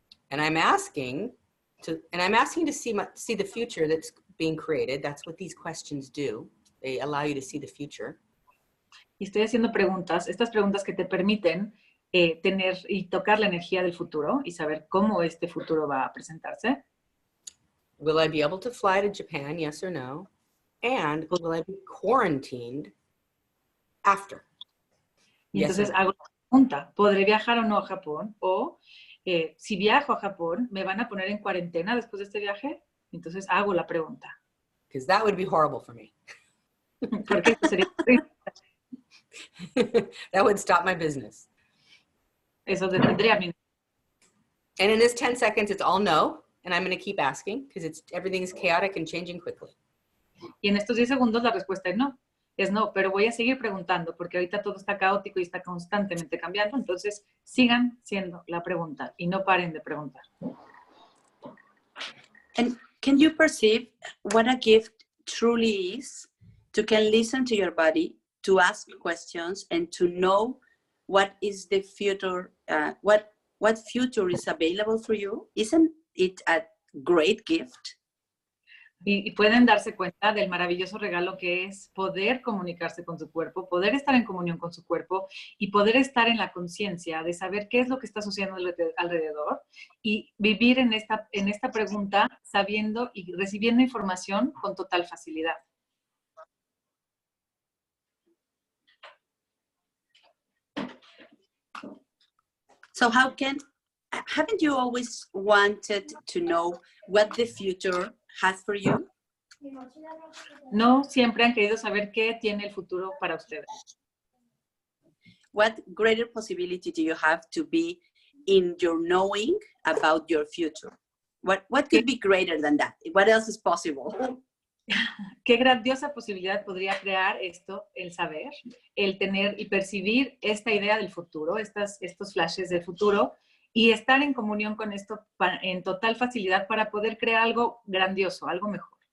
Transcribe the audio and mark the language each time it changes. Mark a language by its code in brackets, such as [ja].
[en] And I'm asking to see the future that's being created. That's what these questions do. They allow you to see the future. [es] Y estoy haciendo preguntas, estas preguntas que te permiten tener y tocar la energía del futuro y saber cómo este futuro va a presentarse. [en] Will I be able to fly to Japan, yes or no? And will I be quarantined after? [es] Y entonces hago la pregunta, ¿podré viajar o no a Japón? O si viajo a Japón, ¿me van a poner en cuarentena después de este viaje? Entonces hago la pregunta. [en] Because that would be horrible for me. [es] Porque esto sería [en] That would stop my business. [es] eso detendría mi. [en] And in this 10 seconds, it's all no. And I'm going to keep asking because everything is chaotic and changing quickly. [es] Y en estos 10 segundos la respuesta es no. Es no, pero voy a seguir preguntando porque ahorita todo está caótico y está constantemente cambiando. Entonces, sigan siendo la pregunta y no paren de preguntar. [en] And can you perceive what a gift truly is to can listen to your body, to ask questions, and to know what is the future, what future is available for you? Isn't it a great gift? [es] Y pueden darse cuenta del maravilloso regalo que es poder comunicarse con su cuerpo, poder estar en comunión con su cuerpo y poder estar en la conciencia de saber qué es lo que está sucediendo alrededor y vivir en esta pregunta sabiendo y recibiendo información con total facilidad. [en] So haven't you always wanted to know what the future has for you? [es] No siempre han querido saber qué tiene el futuro para ustedes. [en] What greater possibility do you have to be in your knowing about your future? What could be greater than that? What else is possible? [es] Qué grandiosa posibilidad podría crear esto, el saber, el tener y percibir esta idea del futuro, estos flashes del futuro y estar en comunión con esto en total facilidad para poder crear algo grandioso, algo mejor.